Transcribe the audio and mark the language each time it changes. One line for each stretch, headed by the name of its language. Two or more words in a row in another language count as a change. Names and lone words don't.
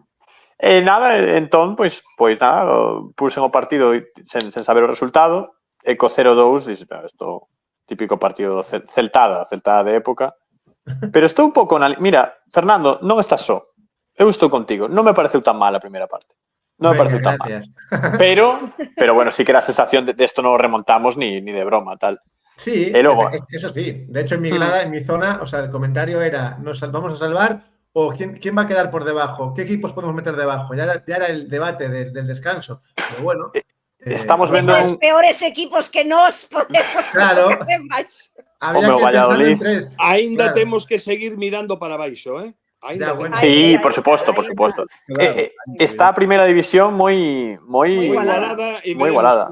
Galician: Nada, entón, pois nada, puse o partido sen saber o resultado e co 0-2 dices, isto típico partido celtada de época. Pero estou un pouco... Mira, Fernando, non estás só. Eu estou contigo. Non me pareceu tan mal a primeira parte. Non me pareceu tan mal. Pero bueno,
Spanish: sí que era a sensación de esto non remontamos ni de broma,
Galician: tal.
Spanish: Sí, luego, eso sí. De hecho, en mi grada, en mi zona, o sea, el comentario era, ¿nos vamos a salvar o quién va a quedar por debajo? ¿Qué equipos podemos meter debajo? Ya era el debate del descanso. Pero bueno...
Galician: Estamos vendo os peores equipos que nos podemos. Claro. Había que pensar en 3. Ainda temos que seguir mirando para baixo, ¿eh?
Spanish: Sí, por supuesto. Claro.
Galician: Está a primeira división moi igualada.